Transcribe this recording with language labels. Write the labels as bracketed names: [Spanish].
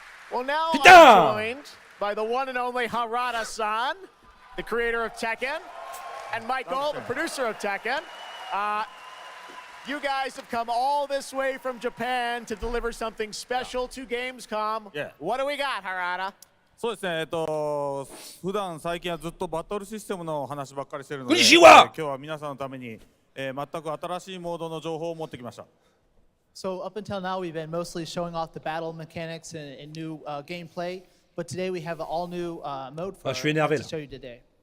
[English] Well, now I'm joined by the one and only Harada-san, the creator of Tekken, and Michael, the producer of Tekken. You guys have come all this way from Japan to deliver something special to Gamescom. Yeah. What do we got, Harada? [Japanese] そうですね、普段最近はずっとバトルシステムの話ばっかりしてるので、今日は皆さんのために、全く新しいモードの情報を持ってきました。 [English] So up until now, we've been mostly showing off the battle mechanics and new gameplay, but today we have an all-new mode for to show you today.